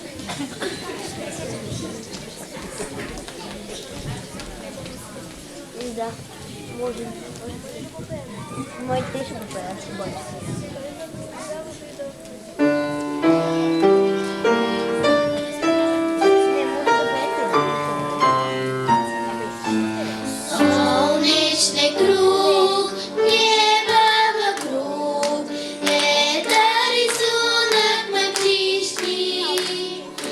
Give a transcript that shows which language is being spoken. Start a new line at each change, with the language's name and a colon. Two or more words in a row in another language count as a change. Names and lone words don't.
Bulgarian: Да, може. Май те ще го правя, ще бъде.
Russian: Солнечный круг, небо вокруг, это рисунок мой птичий.